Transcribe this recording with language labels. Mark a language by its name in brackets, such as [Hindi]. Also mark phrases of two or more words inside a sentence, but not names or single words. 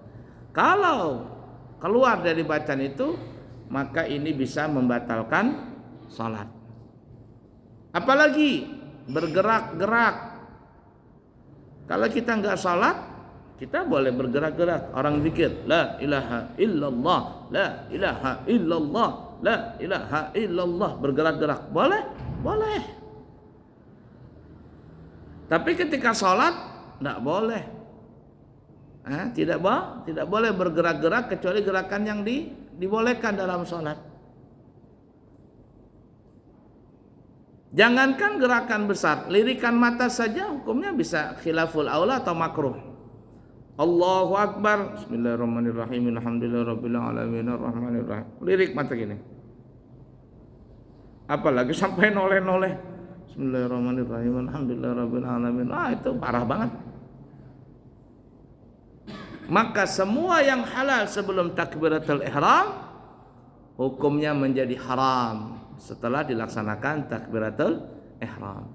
[Indonesian] Kalau keluar dari bacaan itu, maka ini bisa membatalkan sholat. Apalagi bergerak-gerak. Kalau kita enggak sholat, kita boleh bergerak-gerak. Orang zikir, [Arabic] لا إله إلا الله، لا إله إلا الله، لا إله إلا الله, [Indonesian] bergerak-gerak. Boleh? Boleh. Tapi ketika sholat, enggak boleh. Tidak boleh bergerak-gerak kecuali gerakan yang dibolehkan dalam sholat. Jangankan gerakan besar, lirikan mata saja hukumnya bisa [Arabic] خلاف الأولى [Indonesian] atau makruh. [Arabic] الله أكبر. بسم الله الرحمن الرحيم. الحمد لله رب العالمين الرحمن الرحيم. [Indonesian] Lirik mata gini. Apalagi sampai noleh-noleh. [Arabic] بسم الله الرحمن الرحيم. الحمد لله رب العالمين. [Indonesian] Itu parah banget. Maka semua yang halal sebelum [Arabic] تكبيرة الإحرام [Indonesian] hukumnya menjadi haram setelah dilaksanakan [Arabic] تكبيرة الإحرام.